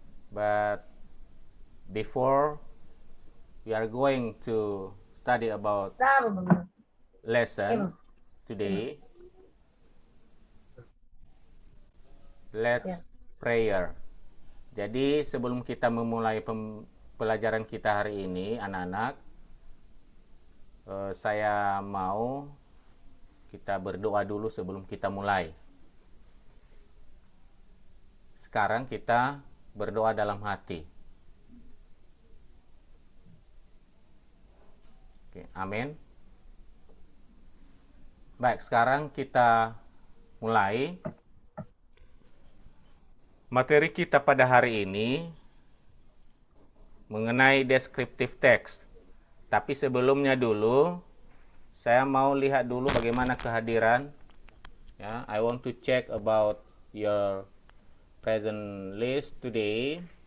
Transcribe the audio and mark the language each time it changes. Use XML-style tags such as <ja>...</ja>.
<en>But before we are going to study about lesson today, let's prayer.</en> <id>Jadi sebelum kita memulai pelajaran kita hari ini, anak-anak, saya mau kita berdoa dulu sebelum kita mulai. Sekarang kita berdoa dalam hati. Oke, amin. Baik, sekarang kita mulai. Materi kita pada hari ini mengenai descriptive text. Tapi sebelumnya dulu, saya mau lihat dulu bagaimana kehadiran.</id> <en>Ya, I want to check about your present list today.</en>